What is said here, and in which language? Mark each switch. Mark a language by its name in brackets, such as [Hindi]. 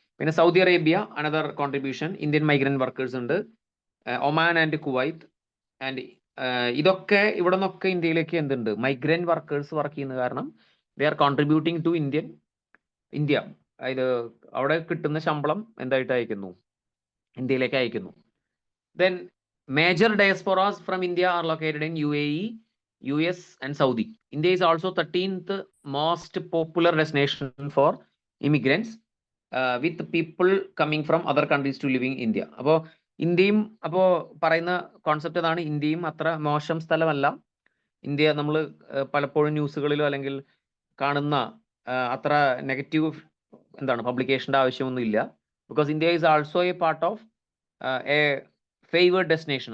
[Malayalam] പിന്നെ Saudi Arabia another contribution, Indian migrant workers ഉണ്ട്, Oman and Kuwait. And ഇതൊക്കെ ഇവിടെ നിന്നൊക്കെ ഇന്ത്യയിലേക്ക് എന്തുണ്ട്, മൈഗ്രന്റ് വർക്കേഴ്സ് വർക്ക് ചെയ്യുന്ന കാരണം [English] They are contributing to India. [Malayalam] അതായത് അവിടെ കിട്ടുന്ന ശമ്പളം എന്തായിട്ട് അയക്കുന്നു, ഇന്ത്യയിലേക്ക് അയക്കുന്നു. [English] Then major diasporas from India are located in UAE, US and Saudi. India is also 13th most popular destination for immigrants, with people coming from other countries to living in India. [Malayalam] അപ്പോൾ ഇന്ത്യയും പറയുന്ന concept അതാണ്, ഇന്ത്യയും അത്ര മോശം സ്ഥലമല്ല. India നമ്മൾ പലപ്പോഴും ന്യൂസുകളിലോ അല്ലെങ്കിൽ കാണുന്ന അത്ര നെഗറ്റീവ് പബ്ലിക്കേഷൻ്റെ ആവശ്യമൊന്നുമില്ല. [English] Because India is also a part of a favoured destination.